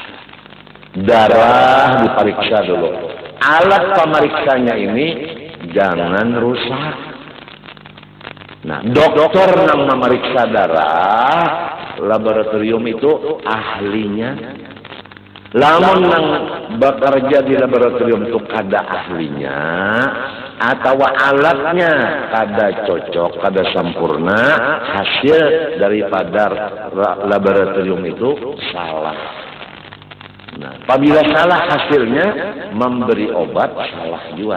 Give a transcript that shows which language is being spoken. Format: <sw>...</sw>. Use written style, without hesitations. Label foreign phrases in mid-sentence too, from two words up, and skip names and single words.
<id>Darah diperiksa dulu. Alat pemeriksanya ini jangan rusak. Nah, dokter yang memeriksa darah, laboratorium itu ahlinya.</id> <bjn>Lamun yang bekerja di laboratorium itu kada ahlinya, atau alatnya kada cocok, kada sempurna, hasil daripada laboratorium itu salah.</bjn> <id>Nah, apabila salah hasilnya memberi obat salah juga.</id>